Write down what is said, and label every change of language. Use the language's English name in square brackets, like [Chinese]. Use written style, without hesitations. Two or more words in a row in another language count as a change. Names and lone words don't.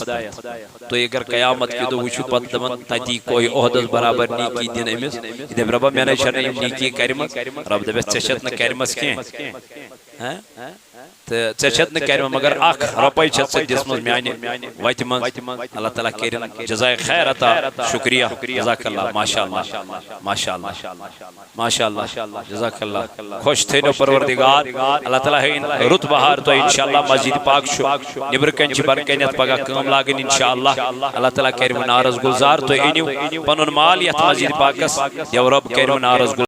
[Kashmiri] تُہۍ اگر قیامت کہِ دۄہ وٕچھِو پتہٕ دپان تتی کوٚے عہدس برابر نیٖکی دِنہٕ أمِس یہِ دپہِ رۄبا مےٚ نَے چھنہٕ یِم نیٖکی کرِمژ رب دپٮ۪س ژےٚ چھَتھ نہٕ کرِمژ کینٛہہ ژےٚ نہٕ کَرِ مگر اکھ رۄپے چھَتھ ژےٚ دِژمٕژ میانہِ وتہِ منٛز اللہ تعالیٰ کٔرِنۍ جزائے خیر عطا شکریہ [Arabic] جزاک اللہ ماشاء اللہ ماشاء اللہ ماشاء اللہ جزاک اللہ [Kashmiri] خوش تھٲینو پروردگار اللہ تعالیٰ ہٲیِن رُت بہار تۄہہِ انشاءاللہ مسجد پاک چھُ نٮ۪برٕ کَنۍ چھِ بۄنہٕ کَنٮ۪تھ پگاہ کٲم لاگٕنۍ انشاءاللہ اللہ تعالیٰ کَرِوٕ نارس گُلزار تُہۍ أنِو پنُن مال یتھ مسجد پاکس یو رۄب کَرِوٕ نارس گُلزار